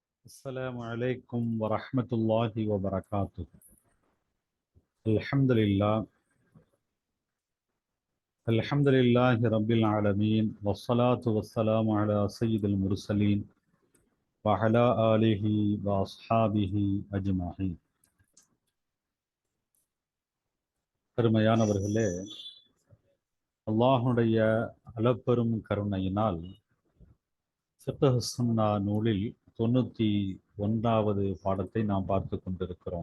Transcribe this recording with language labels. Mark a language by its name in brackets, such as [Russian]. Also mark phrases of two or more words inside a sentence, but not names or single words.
[Arabic] السلام عليكم ورحمة الله وبركاته. الحمد لله رب العالمين والصلاة والسلام على سيد المرسلين وعلى آله وأصحابه أجمعين. [Tamil] பெருமையானவர்களே, அல்லாஹுடைய அளப்பெரும் கருணையினால் ஃபிக்ஹ் சுன்னா நூலில் 91வது பாடத்தை நாம் பார்த்து கொண்டிருக்கிறோம்.